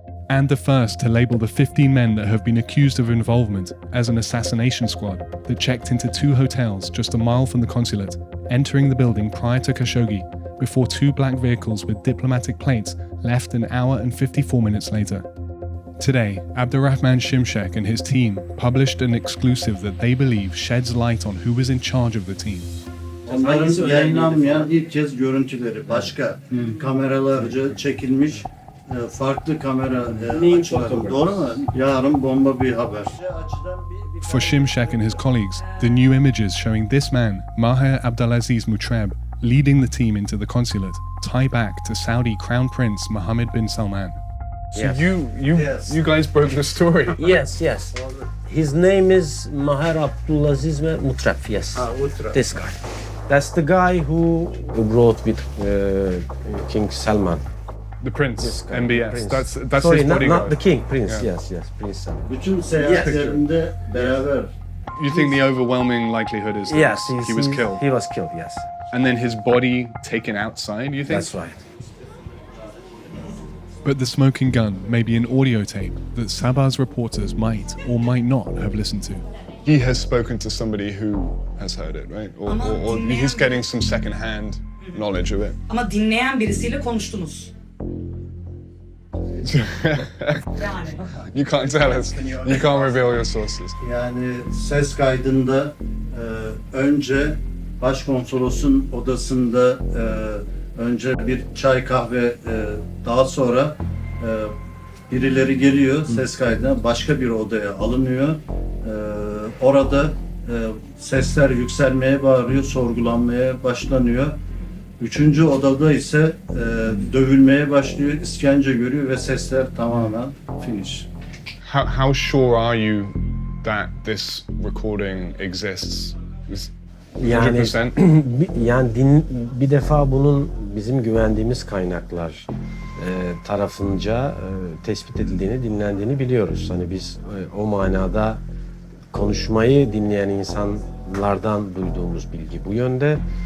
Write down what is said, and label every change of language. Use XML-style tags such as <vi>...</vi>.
<en>And the first to label the 15 men that have been accused of involvement as an assassination squad that checked into 2 hotels just a mile from the consulate, entering the building prior to Khashoggi, before 2 black vehicles with diplomatic plates left an hour and 54 minutes later. Today, Abdurrahman Şimşek and his team published an exclusive that they believe sheds light on who was in charge of the team.</en> <tr>Onların yayınlanmayan ilk kez görüntüleri başka kameralarca çekilmiş farklı kamera açıları. Doğru mu? Yarın bomba bir haber.</tr> <en>For Şimşek and his colleagues, the new images showing this man, Maher Abdulaziz Mutreb, leading the team into the consulate, tie back to Saudi Crown Prince Mohammed bin Salman. So Yes. you guys broke the story. Yes. His name is Maher Abdulaziz Mutreb, yes. This guy. That's the guy who wrote with King Salman. The prince, MBS. Prince. That's Sorry, his bodyguard. not the king, Prince. Yeah. Yes, Prince Salman.</en> <tr>Bütün seyahatlerinde beraber.</tr> <en>You think the overwhelming likelihood is that Yes, he was killed? He was killed, yes. And then his body taken outside, you think? That's right. But the smoking gun may be an audio tape that Sabah's reporters might or might not have listened to. He has spoken to somebody who has heard it, right? Or he's getting some second-hand knowledge of it.</en> <tr>Ama dinleyen birisiyle konuştunuz. Yani.</tr> <en>You can't tell us. You can't reveal your sources.</en> <tr>Yani ses kaydında önce başkonsolosun odasında önce bir çay kahve daha sonra birileri geliyor ses kaydına başka bir odaya alınıyor. Orada sesler yükselmeye bağırıyor, sorgulanmaya başlanıyor. 3. odada ise dövülmeye başlıyor, işkence görüyor ve sesler tamamen finish.</tr> <en>How sure are you that this recording exists?</en> <tr>Yani</tr> <en>100%?</en> <tr>bir defa bunun bizim güvendiğimiz kaynaklar tarafınca tespit edildiğini, dinlendiğini biliyoruz. Hani biz o manada konuşmayı dinleyen insanlardan duyduğumuz bilgi bu yönde.</tr>